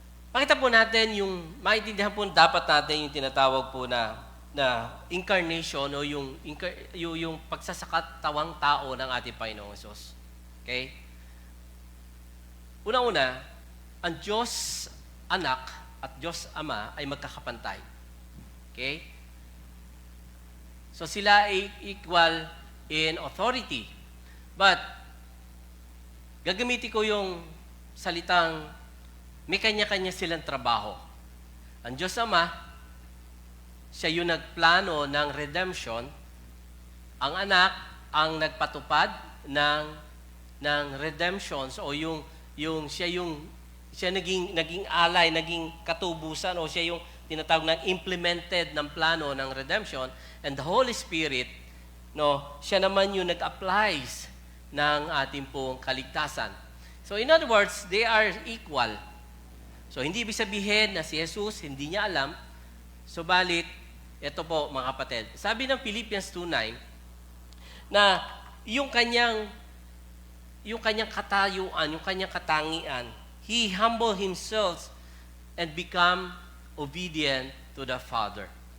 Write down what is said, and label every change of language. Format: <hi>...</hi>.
<tl>Makita po natin maintindihan po dapat natin yung tinatawag po na incarnation o yung pagsasakatawang tao ng ating Panginoong Jesus. Okay? Una-una, ang Diyos Anak at Diyos Ama ay magkakapantay. Okay?</tl> <en>So</en> <tl>sila ay</tl> <en>equal in authority.</en> <tl>But, gagamitin ko yung salitang may kanya-kanya silang trabaho. Ang Diyos Ama, siya yung nagplano ng redemption. Ang anak, ang nagpatupad ng redemption. So, siya naging alay, naging katubusan, o siya yung tinatawag ng implemented ng plano ng redemption.</tl> <en>And the Holy Spirit,</en> <tl>no, siya naman yung nag-applies ng ating pong kaligtasan.</tl> <en>So in other words, they are equal.</en> <tl>So hindi ibig sabihin na si Jesus hindi niya alam, subalit ito po mga kapatid. Sabi ng Philippians 2:9 na yung kanyang katayuan, yung kanyang katangian,</tl> <en>he humbled himself and become obedient to the Father.</en>